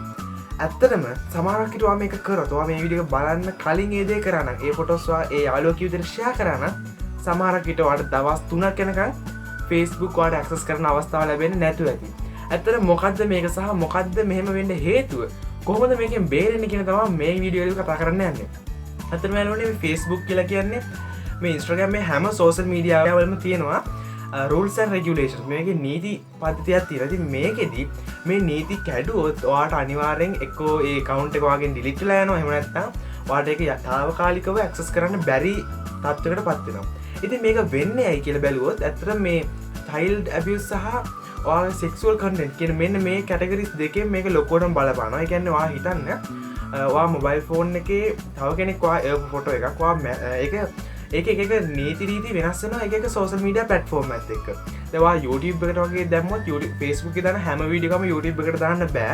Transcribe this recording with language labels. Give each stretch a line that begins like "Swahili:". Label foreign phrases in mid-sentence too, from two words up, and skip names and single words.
Sinhala: ඇත්තටම සමහරක් විට ඔයා මේක කරොත් ඔයා මේ වීඩියෝ එක බලන්න කලින් ඒ දේ කරා නම් ඒ ෆොටෝස් ඔයා ඒ යාළුවා කිව්ව විදිහට ෂෙයා කරා නම් සමහරක් විට ඔයාලට දවස් 3ක් යනකම් Facebook ඔයාලට ඇක්සස් කරන්න අවස්ථාව ලැබෙන්නේ නැතුව ඇති. ඇත්තට මොකද්ද මේක සහ මොකද්ද මෙහෙම වෙන්න හේතුව? කොහොමද මේකෙන් බේරෙන්නේ කියන තමයි මේ වීඩියෝ එකේ කතා කරන්න යන්නේ. ඇත්තටම යාළුවනේ මේ Facebook කියලා කියන්නේ මේ Instagram මේ හැම
English: social media
Sinhala: වලම තියෙනවා
English: rules and regulations.
Sinhala: මේකේ නීති පද්ධතියක් තියෙනවා. ඉතින් මේකෙදි මේ නීති කැඩුවොත් ඔයාට අනිවාර්යෙන් එක්කෝ ඒ account එක ඔයාගෙන් delete වෙලා යනවා. එහෙම නැත්නම් ඔයාට ඒක తాවකාලිකව access කරන්න බැරි තත්ත්වයකටපත් වෙනවා. ඉතින් මේක වෙන්නේ ඇයි කියලා බැලුවොත් ඇත්තටම මේ
English: child abuse
Sinhala: සහ ඔයාගේ
English: sexual content
Sinhala: කියන මෙන්න මේ categories දෙකෙන් මේක ලොකුවටම බලපානවා. ඒ කියන්නේ ඔයා හිතන්න ඔයා
English: mobile phone
Sinhala: එකේ තව කෙනෙක් ඔයා ෆොටෝ එකක් ඔයා ඒක එක නීති රීති වෙනස් වෙනවා එක එක
English: social media platform
Sinhala: එකත් එක්ක. දැන් ඔයා YouTube එකට වගේ දැම්මොත් YouTube Facebook එකේ දාන හැම වීඩියෝ එකම YouTube එකට දාන්න බෑ.